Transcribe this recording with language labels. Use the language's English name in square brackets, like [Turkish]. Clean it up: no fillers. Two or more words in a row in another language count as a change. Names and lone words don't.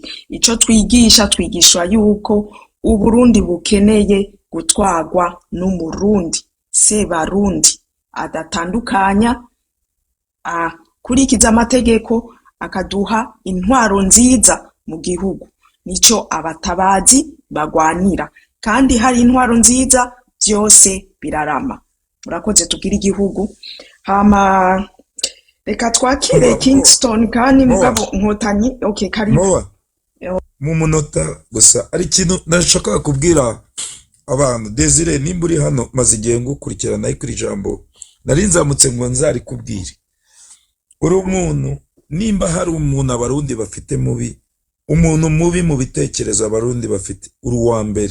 [Rundi] Ico twigishwa yuko Uburundi bukeneye gutwagwa n'umurundi sebarundi adatandukanya, kurikiza amategeko, akaduha intwaro nziza mu gihugu. Nico abatabazi bagwanira. kandi hari intwaro nziza byose birarama. Murakoze tugira igihugu. Hama reka twakire Kingston kandi mugabo Nkotanyi. Okay, karibu mu munota gusa. Ari ikintu nashaka kubwira abantu. Desire, nimba uri hano maze igihe ngukurikirana kuri ijambo nari nzamutse ngo nzari kubwira uri umuntu, nimba hari umuntu abarundi bafite mubi, umuntu mubi mu bitekerezo abarundi bafite, uri uwa mbere.